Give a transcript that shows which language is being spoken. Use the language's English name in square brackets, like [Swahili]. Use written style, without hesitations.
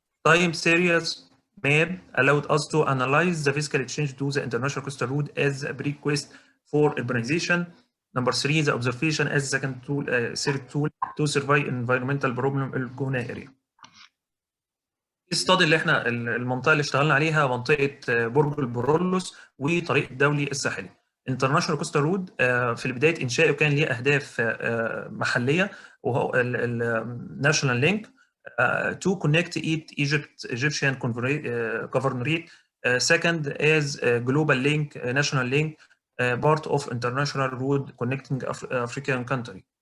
[English] Time series map allowed us to analyze the physical change to the International Coastal Road as a prerequisite for urbanization. Number 3, the observation as second tool, third tool to survey environmental problem El Gouna area. [Arabic] الستادي اللي احنا المنطقة اللي اشتغلنا عليها منطقة برج البرولوس وطريق الدولي الساحلي. [English] International Coastal Road [Arabic] في بداية إنشائه كان ليه أهداف محلية وهو [English] national link to connect Egyptian governorate. Second as global link, national link. Part of international road connecting African country.